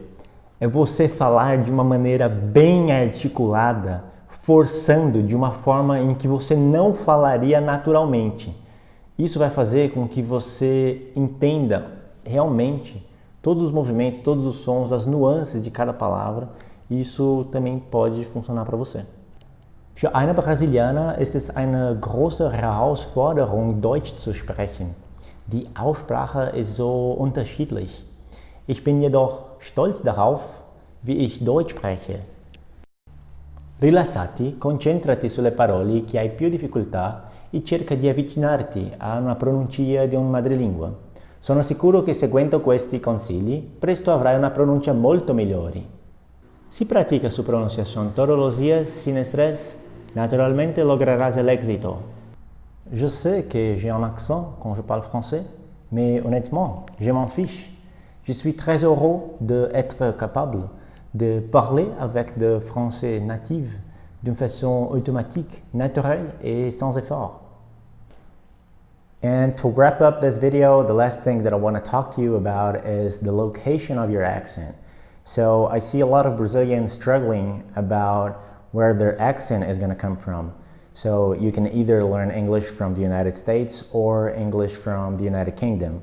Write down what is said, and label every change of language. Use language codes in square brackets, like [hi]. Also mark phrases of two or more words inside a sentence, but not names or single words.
[pt] É você falar de uma maneira bem articulada, forçando de uma forma em que você não falaria naturalmente. Isso vai fazer com que você entenda realmente todos os movimentos, todos os sons, as nuances de cada palavra. Isso também pode funcionar para você. [de] Für eine Brasilianer ist es eine große Herausforderung, Deutsch zu sprechen. Die Aussprache ist so unterschiedlich. Ich bin jedoch stolz darauf, wie ich Deutsch spreche. [it] Rilassati, concentrati sulle parole che hai più difficoltà e cerca di avvicinarti a una pronuncia di un madrelingua. Sono sicuro che seguendo questi consigli, presto avrai una pronuncia molto migliore. [es] Si pratica su pronunciación todos los días sin estrés, naturalmente lograrás el éxito. [fr] Je sais que j'ai un accent quand je parle français, mais honnêtement, je m'en fiche. Je suis très heureux d'être capable de parler avec des français natifs d'une façon automatique, naturelle et sans effort. [en] And to wrap up this video, the last thing that I want to talk to you about is the location of your accent. So I see a lot of Brazilians struggling about where their accent is going to come from. So you can either learn English from the United States or English from the United Kingdom.